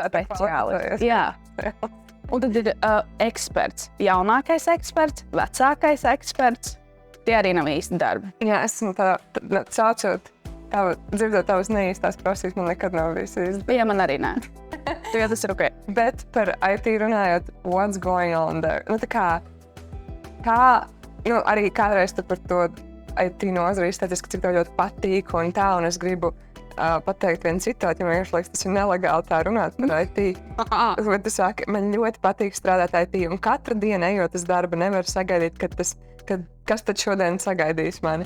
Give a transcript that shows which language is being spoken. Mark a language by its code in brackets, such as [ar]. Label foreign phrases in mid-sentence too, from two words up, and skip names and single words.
[lv] speciālists. Jā. Un tad ir eksperts. Jaunākais eksperts, vecākais eksperts. Tie arī nav īsti darbi. Jā, esmu sācot, dzirdot tavas neīstās prasības, man nekad nav bijis īsti. Jā, man arī nē. Tu jau tas ir ok. Bet par IT runājot, [en] what's going on there? [lv] Arī kādreiz tu par to IT nozari izteicies, ka cik tev ļoti patīk un tā, un es gribu pateikt vienu citātu, jo man liekas, tas ir nelegāli tā runāt par IT. Bet tu saki, man ļoti patīk strādāt IT, un katru dienu ejot uz darbu nevar sagaidīt, kas tad šodien sagaidīs mani.